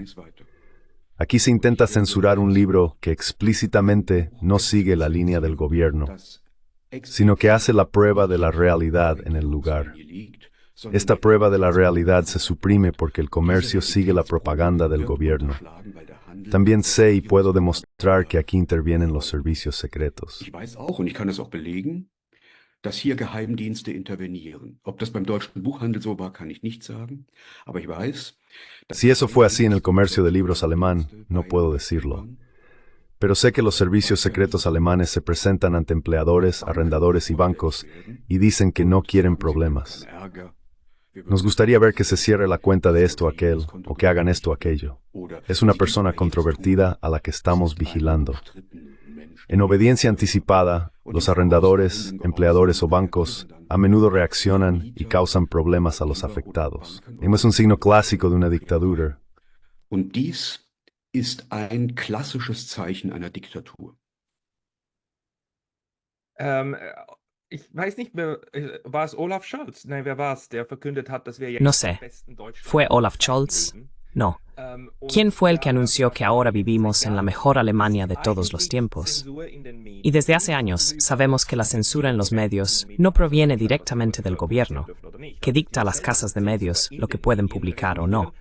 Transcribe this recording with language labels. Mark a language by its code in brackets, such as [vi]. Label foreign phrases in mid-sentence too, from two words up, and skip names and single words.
[es] Aquí se intenta censurar un libro que explícitamente no sigue la línea del gobierno, sino que hace la prueba de la realidad en el lugar. Esta prueba de la realidad se suprime porque el comercio sigue la propaganda del gobierno. También sé y puedo demostrar que aquí intervienen los servicios secretos. [de] Dass hier Geheimdienste intervenieren. Ob das beim deutschen Buchhandel so war, kann ich nicht sagen, aber ich weiß... [es] Si eso fue así en el comercio de libros alemán, no puedo decirlo. Pero sé que los servicios secretos alemanes se presentan ante empleadores, arrendadores y bancos y dicen que no quieren problemas. Nos gustaría ver que se cierre la cuenta de esto o aquel, o que hagan esto o aquello. Es una persona controvertida a la que estamos vigilando. En obediencia anticipada, los arrendadores, empleadores o bancos a menudo reaccionan y causan problemas a los afectados. Es un signo clásico de una dictadura. [de] Und dies ist ein klassisches Zeichen einer Diktatur. Ich weiß nicht mehr, war es Olaf Scholz? Nein, wer war es, der verkündet hat, dass wir jetzt [es] No sé. ¿Fue Olaf Scholz? No. ¿Quién fue el que anunció que ahora vivimos en la mejor Alemania de todos los tiempos? Y desde hace años sabemos que la censura en los medios no proviene directamente del gobierno, que dicta a las casas de medios lo que pueden publicar o no.